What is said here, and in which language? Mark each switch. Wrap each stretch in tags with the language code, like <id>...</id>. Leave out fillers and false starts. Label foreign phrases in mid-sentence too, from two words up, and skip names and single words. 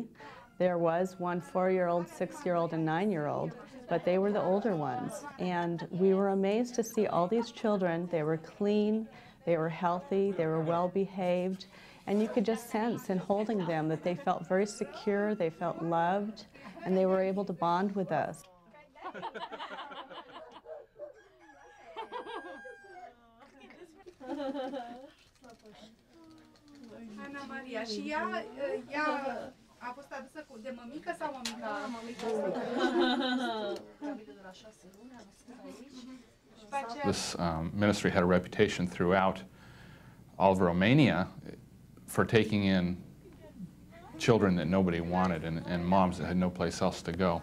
<en>There was one 4-year-old, 6-year-old, and 9-year-old, but they were the older ones. And we were amazed to see all these children. They were clean, they were healthy, they were well behaved, and you could just sense in holding them that they felt very secure, they felt loved, and they were able to bond with us.</en> <ro>Ana Maria, și ea a fost adusă de mămică sau mămică?</ro> <en>This ministry had a reputation throughout all of Romania for taking in children that nobody wanted and moms that had no place else to go.</en>